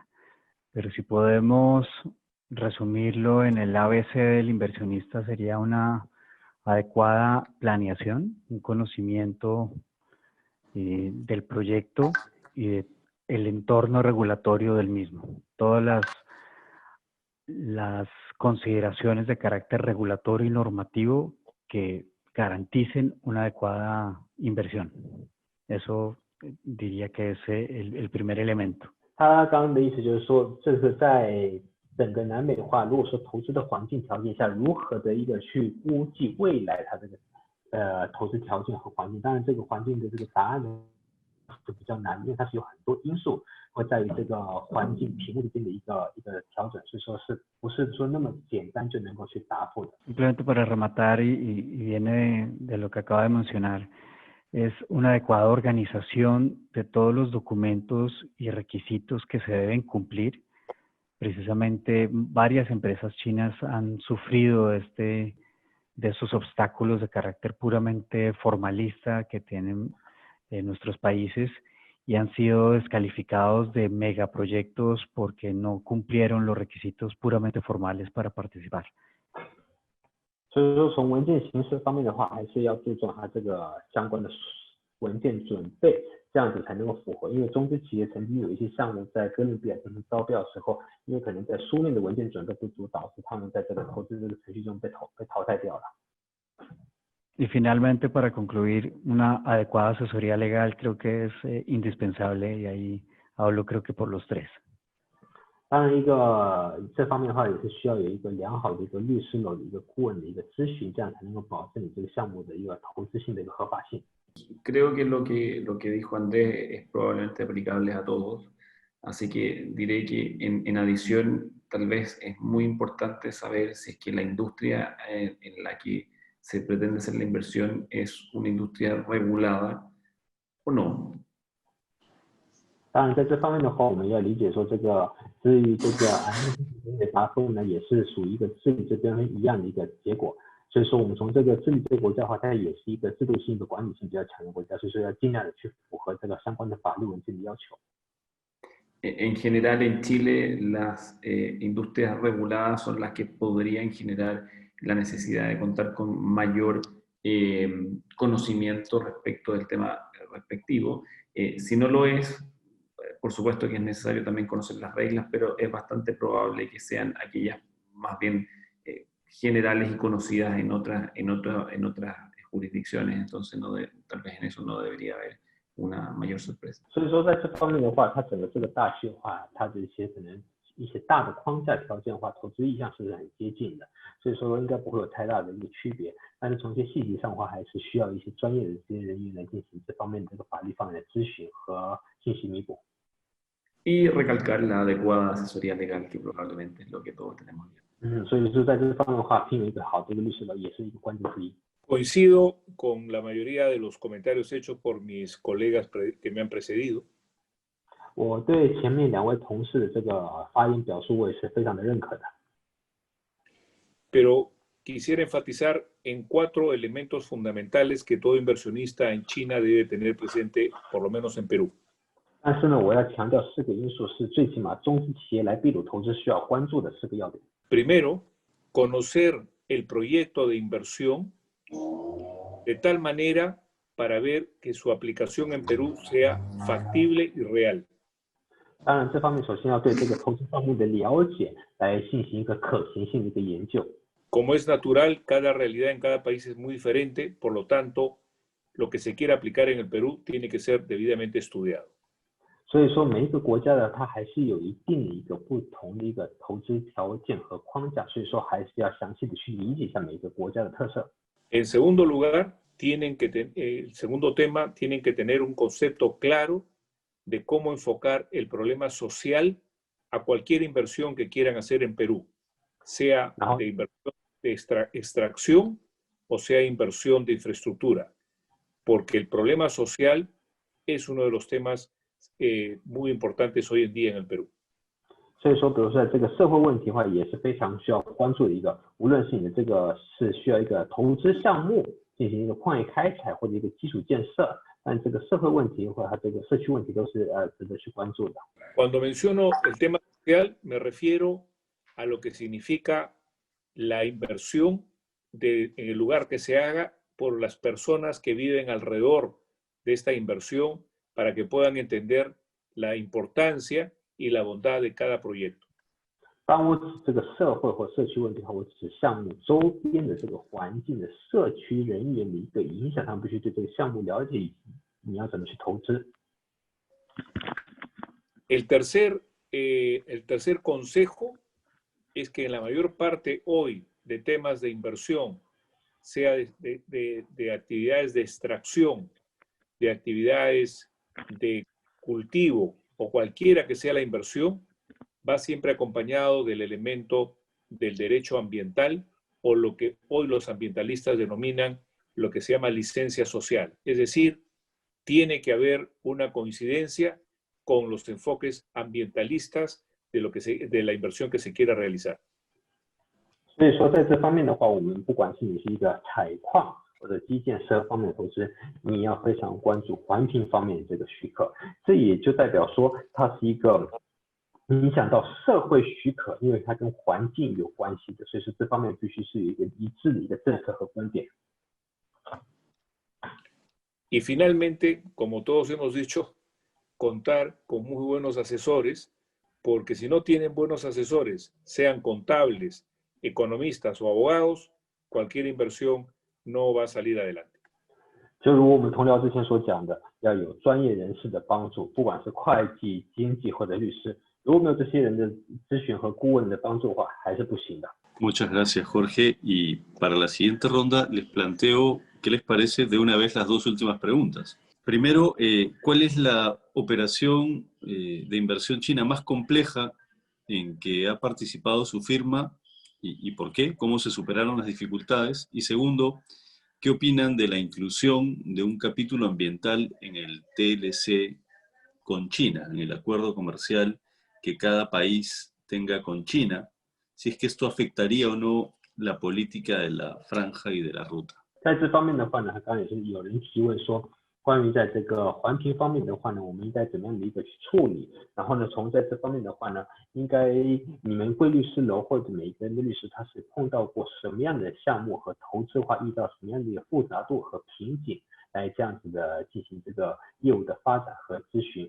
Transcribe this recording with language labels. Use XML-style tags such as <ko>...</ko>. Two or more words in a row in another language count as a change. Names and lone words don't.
<es>Pero si podemos resumirlo en el ABC del inversionista, sería una adecuada planeación, un conocimiento del proyecto y del entorno regulatorio del mismo. Todas las las consideraciones de carácter regulatorio y normativo que garanticen una adecuada inversión. Eso diría que es el primer elemento.</es> <zh>他刚刚的意思就是说，这是在整个南美化，如果说投资的环境条件下，如何的一个去估计未来它这个投资条件和环境。当然，这个环境的这个答案呢是比较难，因为它是有很多因素会在于这个环境评估之间的一个调整，所以说是不是说那么简单就能够去答复的。</zh> <es>Simplemente para rematar, y viene de lo que acaba de mencionar, es una adecuada organización de todos los documentos y requisitos que se deben cumplir. Precisamente varias empresas chinas han sufrido de esos obstáculos de carácter puramente formalista que tienen nuestros países y han sido descalificados de megaproyectos porque no cumplieron los requisitos puramente formales para participar.</es> <zh>所以说，从文件形式方面的话，还是要注重它这个相关的文件准备，这样子才能够符合。因为中资企业曾经有一些项目在哥伦比亚进行招标的时候，因为可能在书面的文件准备不足，导致他们在这个投资这个程序中被淘汰掉了。</zh> <es>Y finalmente, para concluir, una adecuada asesoría legal creo que es indispensable y ahí hablo creo que por los tres.</es> <zh>当然，这方面的话也是需要有一个良好的一个律师楼的一个顾问的一个咨询，这样才能够保证你这个项目的一个投资性的一个合法性。</zh> <es>Creo que lo que dijo Andrés es probablemente aplicable a todos, así que diré que en adición tal vez es muy importante saber si es que la industria en la que se pretende hacer la inversión es una industria regulada o no.</es> <zh>当然，在这方面的话，我们要理解说，至于这个的答复呢，也是属于一个智利这边一样的一个结果。所以说，我们从这个智利这个国家的话，它也是一个制度性的管理性比较强的国家，所以说要尽量的去符合这个相关的法律文件的要求。</zh> <es>En general, en Chile, las industrias reguladas son las que podrían generar la necesidad de contar con mayor conocimiento respecto del tema respectivo. Si no lo es, por supuesto que es necesario también conocer las reglas, pero es bastante probable que sean aquellas más bien generales y conocidas en otras jurisdicciones, entonces tal vez en eso no debería haber una mayor sorpresa.</es> <zh>所以说，在这方面的话，它整个这个大区的话，它的可能一些大的框架条件的话，投资意向是很接近的，所以说应该不会有太大的一个区别。但是从一些细节上的话，还是需要一些专业的这些人员来进行这方面的这个法律方面的咨询和信息弥补。</zh> <es>Y recalcar la adecuada asesoría legal, que probablemente es lo que todos tenemos.</es> <zh>所以说在这方面的话，聘有一个好的一个律师楼也是一个关键之一。</zh> <es>Coincido con la mayoría de los comentarios hechos por mis colegas que me han precedido.</es> <zh>我对前面两位同事的这个发言表述，我也是非常的认可的。</zh> <es>Pero quisiera enfatizar en 4 elementos fundamentales que todo inversionista en China debe tener presente, por lo menos en Perú.</es> <zh>但是呢，我要强调4个因素是最起码中资企业来秘鲁投资需要关注的4个要点。</zh> <es>Primero, conocer el proyecto de inversión de tal manera para ver que su aplicación en Perú sea factible y real.</es> <zh>当然，这方面首先要对这个投资项目的了解来进行一个可行性的一个研究。</zh> <es>Como es natural, cada realidad en cada país es muy diferente, por lo tanto, lo que se quiera aplicar en el Perú tiene que ser debidamente estudiado.</es> <zh>所以说，每一个国家的它还是有一定的一个不同的一个投资条件和框架，所以说还是要详细的去理解一下每一个国家的特色。</zh> <es>En segundo lugar, el segundo tema, tienen que tener un concepto claro de cómo enfocar el problema social a cualquier inversión que quieran hacer en Perú, sea de inversión de extracción o sea inversión de infraestructura, porque el problema social es uno de los temas muy importantes hoy en día en el Perú.</es> <zh>所以说，比如说这个社会问题的话，也是非常需要关注的一个，无论是你的这个是需要一个投资项目进行一个矿业开采或者一个基础建设，但这个社会问题或者它这个社区问题都是值得去关注的。</zh> <es>Cuando menciono el tema social, me refiero a lo que significa la inversión en el lugar que se haga por las personas que viven alrededor de esta inversión para que puedan entender la importancia y la bondad de cada proyecto.</es> <zh>当我指这个社会或社区问题的话，我指项目周边的这个环境的社区人员的一个影响，他们必须对这个项目了解，以及你要怎么去投资。</zh> <es>El tercer consejo es que en la mayor parte hoy de temas de inversión, sea de actividades de extracción, de actividades de cultivo o cualquiera que sea la inversión, va siempre acompañado del elemento del derecho ambiental o lo que hoy los ambientalistas denominan lo que se llama licencia social. Es decir, tiene que haber una coincidencia con los enfoques ambientalistas de la inversión que se quiera realizar.</es> <zh>所以说，在这方面的话，我们不管是你是一个采矿或者基建设方面的投资，你要非常关注环评方面这个许可。这也就代表说，它是一个影响到社会许可，因为它跟环境有关系的，所以说这方面必须是一个一致的一个政策和观点。</zh> <es>Y finalmente, como todos hemos dicho, contar con muy buenos asesores, porque si no tienen buenos asesores, sean contables, economistas o abogados, cualquier inversión no va a salir adelante.</es> <zh>就如我们同僚之前所讲的，要有专业人士的帮助，不管是会计、经济或者律师，如果没有这些人的咨询和顾问的帮助的话，还是不行的。</zh> <es>Muchas gracias, Jorge. Y para la siguiente ronda les planteo qué les parece de una vez las dos últimas preguntas. Primero, ¿cuál es la operación de inversión china más compleja en que ha participado su firma y por qué? ¿Cómo se superaron las dificultades? Y segundo, ¿qué opinan de la inclusión de un capítulo ambiental en el TLC con China, en el acuerdo comercial que cada país tenga con China? Si es que esto afectaría o no la política de la franja y de la ruta.</es> <zh>在这方面的话呢，刚刚也是有人提问说，关于在这个环评方面的话呢，我们应该怎么样的一个去处理？然后呢，从在这方面的话呢，应该你们贵律师楼或者每一个人的律师，他是碰到过什么样的项目和投资的话，遇到什么样的一个复杂度和瓶颈，来这样子的进行这个业务的发展和咨询。</zh>